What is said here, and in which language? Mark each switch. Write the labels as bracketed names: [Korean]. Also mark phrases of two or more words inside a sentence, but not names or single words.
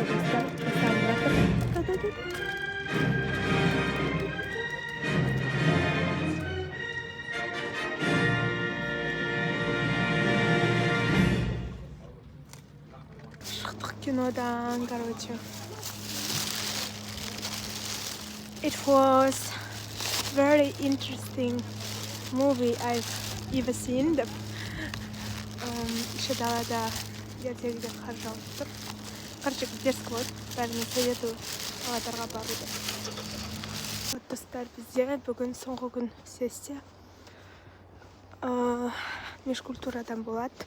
[Kazakh] Шықтық кинодан, короче. [English] It was very interesting movie I've ever seen. [Kazakh] Еще далада ертегіде қар жауып тұр. [Russian] Короче, дерзко болды. [Kazakh] Бәріне советую аватарға баруды. Достар, бізде бүгін соңғы күн сессия. Межкультурадан болады.